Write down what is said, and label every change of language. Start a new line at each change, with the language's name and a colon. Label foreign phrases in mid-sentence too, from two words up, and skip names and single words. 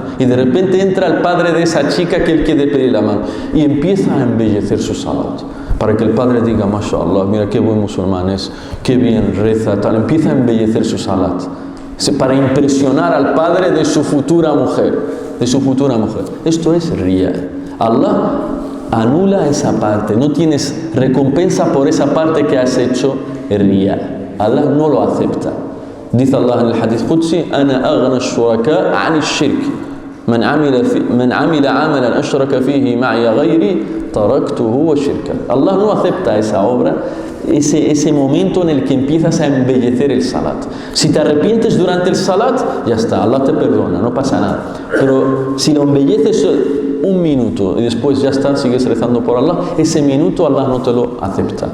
Spanish: Y de repente entra el padre de esa chica que él quiere pedir la mano. Y empieza a embellecer su salat. Para que el padre diga, mashallah, mira qué buen musulmán es, qué bien reza, tal. Empieza a embellecer su salat. Para impresionar al padre de su futura mujer. Esto es riya. Allah anula esa parte. No tienes recompensa por esa parte que has hecho riya. Allah no lo acepta. Dice Allah en el
Arabic: حديث قدسي, أنا أغنى الشركاء عن الشرك. من عمل عملا أشرك فيه معي غيري تركته وشركه.
Spanish: Allah no acepta esa obra, ese momento en el que empiezas a embellecer el salat. Si te arrepientes durante el salat, ya está, Allah te perdona, no pasa nada. Pero si lo embelleces un minuto y después ya está, sigues rezando por Allah, ese minuto Allah no te lo acepta.